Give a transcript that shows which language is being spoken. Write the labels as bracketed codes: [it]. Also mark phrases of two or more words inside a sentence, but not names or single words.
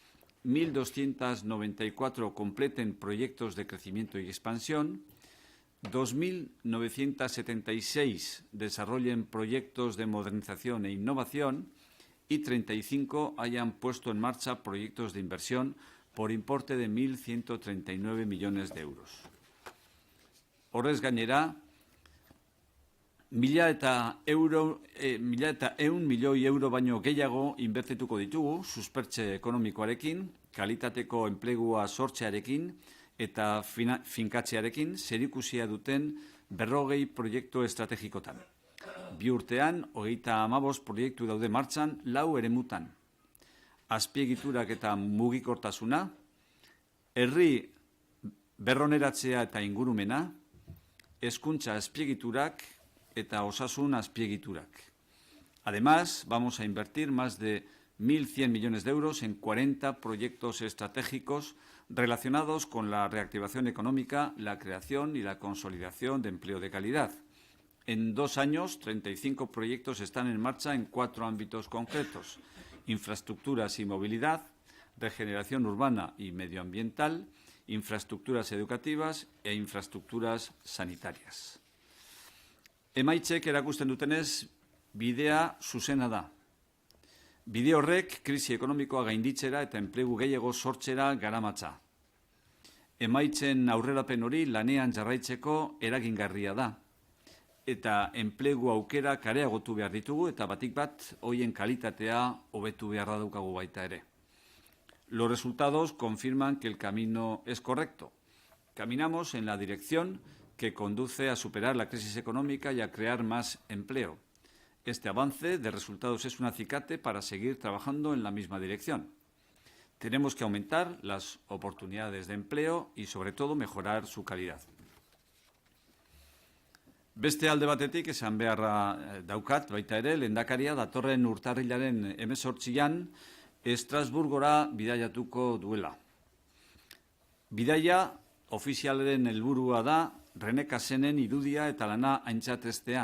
[es] 1.294 completen proyectos de crecimiento y expansión, 2.976 desarrollen proyectos de modernización e innovación y 35 hayan puesto en marcha proyectos de inversión por importe de 1.139 millones de euros. [eu] Horrez gainera, 1.100 milioi euro baino gehiago inbertituko ditugu suspertze ekonomikoarekin, kalitateko enplegua sortzearekin eta finkatzearekin zerikusia duten 40 proiektu estrategikotan. 2 urtean, 35 proiektu daude martxan 4 eremutan. Azpiegiturak eta mugikortasuna, herri berroneratzea eta ingurumena, hezkuntza azpiegiturak eta osasun azpiegiturak. [es] Además, vamos a invertir más de 1.100 millones de euros en 40 proyectos estratégicos relacionados con la reactivación económica, la creación y la consolidación de empleo de calidad. En 2 años, 35 proyectos están en marcha en 4 ámbitos concretos: infraestructuras y movilidad, regeneración urbana y medioambiental, infraestructuras educativas e infraestructuras sanitarias. [eu] Emaitzek erakusten dutenez, bidea zuzena da. Bide horrek krisi ekonomikoa gainditzera eta enplegu gehiago sortzera garamatza. Emaitzen aurrerapen hori lanean jarraitzeko eragingarria da. Eta enplegu aukera areagotu behar ditugu eta batik bat hoien kalitatea hobetu beharra daukagu baita ere. [es] Los resultados confirman que el camino es correcto. Caminamos en la dirección que conduce a superar la crisis económica y a crear más empleo. Este avance de resultados es un acicate para seguir trabajando en la misma dirección. Tenemos que aumentar las oportunidades de empleo y, sobre todo, mejorar su calidad. [eu] Beste alde batetik esan beharra daukat, baita ere, lehendakaria datorren urtarrilaren 18an Estrasburgora bidaiatuko duela. Bidaia ofizialaren helburua da René Cassenen irudia eta lana aintzatestea.